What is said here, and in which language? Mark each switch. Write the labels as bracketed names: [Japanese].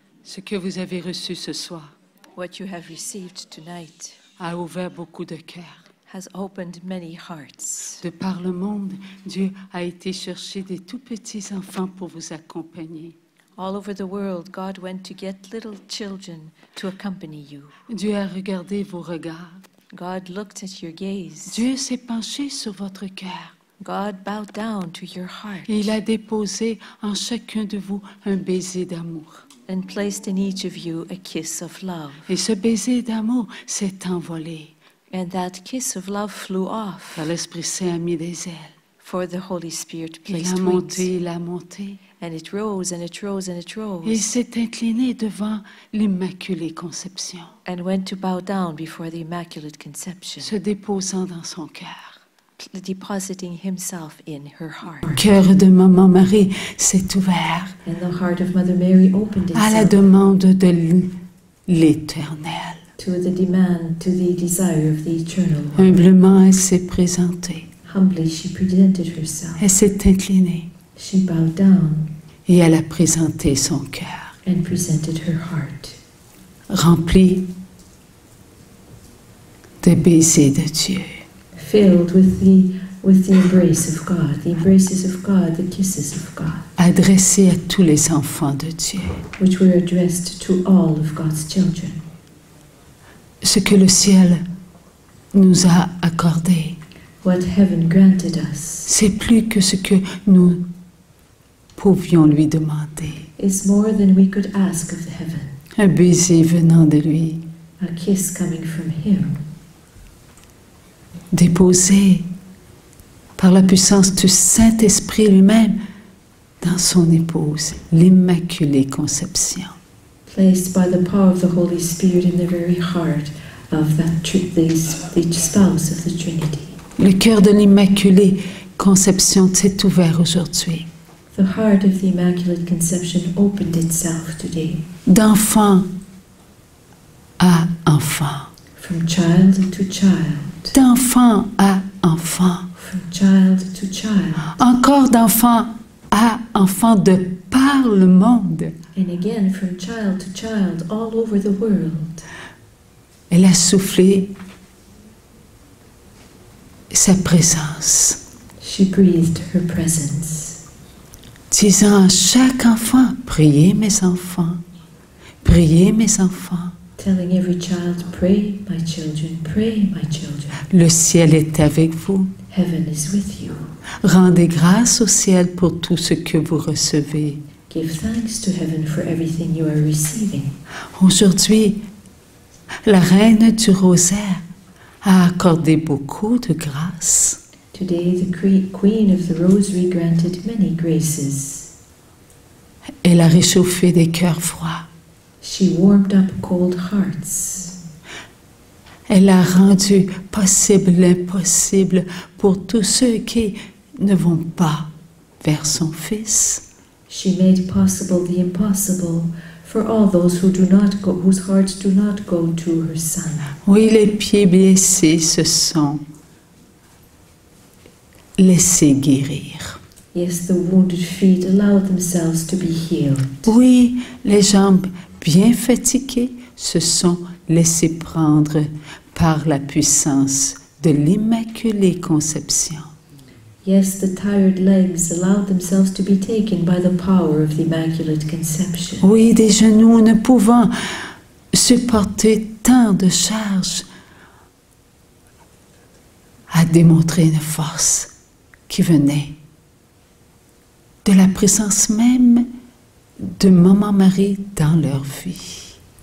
[French] Ce que vous avez reçu ce soir [English] what you have received tonight, [French] a ouvert beaucoup de cœurs. [English] has opened many hearts. [French] De par le monde, Dieu a été chercher des tout petits enfants pour vous accompagner. [English] All over the world, God went to get little children to accompany you. [French] Dieu a regardé vos regards. [English] God looked at your gaze. [French] Dieu s'est penché sur votre cœur. [English] God bowed down to your heart [French] Et il a déposé en chacun de vous un baiser d'amour. [English] and placed in each of you a kiss of love. [French] Et ce baiser d'amour s'est envolé. [English] And that kiss of love flew off, [French] Car l'Esprit Saint a mis des ailes. [English] for the Holy Spirit [French] Il [English] placed a wings. [French] monté, il a monté. [English] And it rose and it rose and it [French] Et il [English] rose, [French] s'est incliné devant l'Immaculée Conception, [English] and went to bow down before the Immaculate Conception, [French] se déposant dans son cœur. [English] depositing himself in her heart. [French] Le cœur de Maman Marie s'est ouvert [English] And the heart of Mother Mary opened [French] à la [English] itself [French] demande de l'Éternel. [English] to the demand, to the desire of the Eternal One. [French] Humblement, elle s'est présentée. [English] Humbly she presented herself. [French] Elle s'est inclinée [English] She bowed down [French] et elle a présenté son cœur, [English] and presented her heart, [French] rempli de baisers de Dieu. [English] filled with the embrace of God, the embraces of God, the kisses of God, [French] Adressé à tous les enfants de Dieu. [English] which were addressed to all of God's children. [French] Ce que le ciel nous a accordé, [English] What heaven granted us [French] c'est plus que ce que nous pouvions lui demander. [English] is more than we could ask of the heaven. [French] Un baiser venant de lui, [English] A kiss coming from Him, [French] déposé par la puissance du Saint-Esprit lui-même dans son épouse, l'Immaculée Conception. [English] placed by the power of the Holy Spirit in the very heart of the spouse of the Trinity. [French] Le cœur de l'Immaculée Conception s'est ouvert aujourd'hui. [English] The heart of the Immaculate Conception opened itself today, [French] D'enfant à enfant, [English] from child to child, [French] d'enfant à enfant, [English] from child to child, [French] encore d'enfant à enfant de par le monde. [English] and again from child to child all over the world. [French] Elle a soufflé sa présence, [English] She breathed her presence, [French] disant à chaque enfant, priez mes enfants, priez mes enfants. [English] telling every child, pray, my children, pray, my children. [French] Le ciel est avec vous. [English] Heaven is with you. [French] Rendez grâce au ciel pour tout ce que vous recevez. [English] Give thanks to heaven for everything you are receiving. [French] Aujourd'hui, la reine du rosaire a accordé beaucoup de grâces. [English] Today, the Queen of the Rosary granted many graces. [French] Elle a réchauffé des cœurs froids. [English] She warmed up cold hearts. [French] Elle a rendu possible l'impossible pour tous ceux qui ne vont pas vers son Fils. [English] She made possible the impossible for all those who do not go, whose hearts do not go to her Son. [French] Oui, les pieds blessés se sont laissés guérir. [English] Yes, the wounded feet allow themselves to be healed. [French] Oui, les jambes bien fatiguées se sont laissées prendre par la puissance de l'Immaculée Conception. [English] Yes, the tired legs allow themselves to be taken by the power of the Immaculate Conception. [French] Oui, des genoux ne pouvant supporter tant de charges a démontré une force qui venait de la présence même de Maman Marie dans leur vie.